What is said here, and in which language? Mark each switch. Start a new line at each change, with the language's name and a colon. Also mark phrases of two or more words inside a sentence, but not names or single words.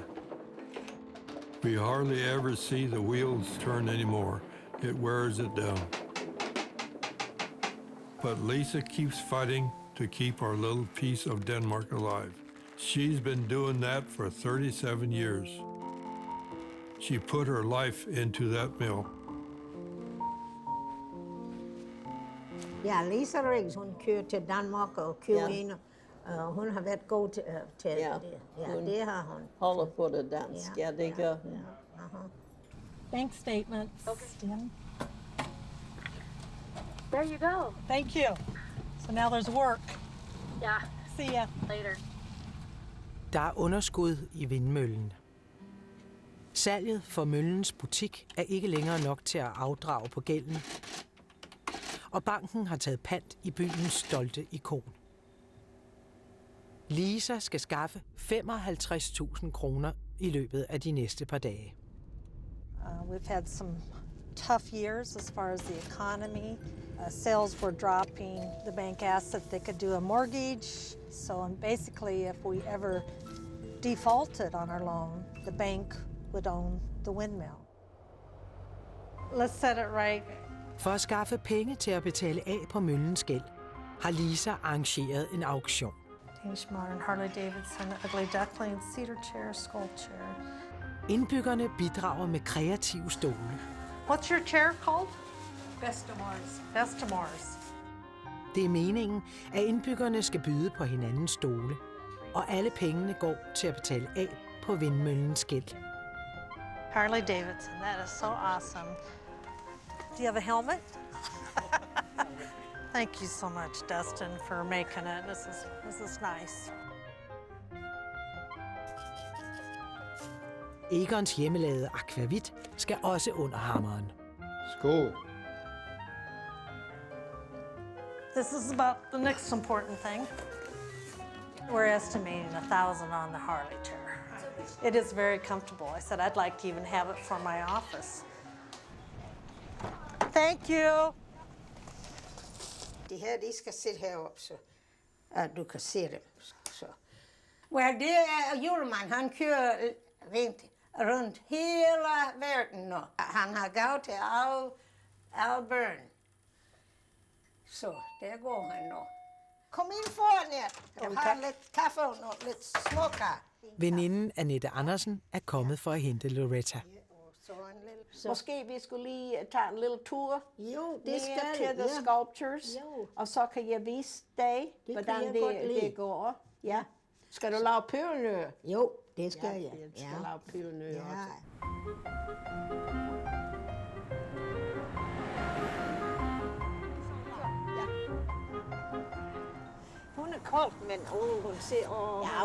English: We hardly ever see the wheels turn anymore. It wears it down. But Lisa keeps fighting to keep our little piece of Denmark alive. She's been doing that for 37 years. She put her life into that mill.
Danish: Ja, Lisa Riggs, hun kører til Danmark og kører ind. Hun har været god til det. Ja, det har hun. Holder på det dansk, ja, det gør hun.
English: Bank statements. Okay. There you go. Thank you. So now there's work. Yeah. See ya. Later.
Danish: Der er underskud i vindmøllen. Salget for møllens butik er ikke længere nok til at afdrage på gælden. Og banken har taget pant i byens stolte ikon. Lisa skal skaffe 55.000 kroner i løbet af de næste par dage.
English: We've had some tough years as far as the economy. Sales were dropping. The bank asked if they could do a mortgage. So basically, if we ever defaulted on our loan, the bank would own the windmill. Let's set it right.
Danish: For at skaffe penge til at betale af på møllens gæld, har Lisa arrangeret en auktion.
English: Danish Modern, Harley Davidson, Ugly Duckling, Cedar Chair, Skull Chair.
Danish: Indbyggerne bidrager med kreative stole.
English: What's your chair called?
Danish: Bestamores. Bestamores. Det er meningen, at indbyggerne skal byde på hinandens stole, og alle pengene går til at betale af på vindmøllens gæld.
English: Harley Davidson, that is so awesome. Do you have a helmet? Thank you so much, Dustin, for making it. This is nice.
Danish: Egons hjemmelavede akvavit skal også under hammeren. Skål.
English: This is about the next important thing. We're estimating 1,000 on the Harley chair. It is very comfortable. I said I'd like to even have it for my office. Thank you.
Danish: De her, de skal sidde heroppe, så du kan se dem. Så. Well, det er julemanden, han kører rundt hele verden nu. Han har gået til alle børn. Så der går han nu. Kom ind foran jer. Jeg har lidt kaffe og lidt småkage. Veninden Annette Andersen er kommet for at hente Loretta. Måske vi skulle lige tage en lille tur det skal
English: til the sculptures,
Danish: og så kan jeg vise dig, hvordan det går. Ja. Skal du lave pøllenø? Jo, det skal jeg. Jeg skal lave pøllenø også. Hun er kold, men hun ser,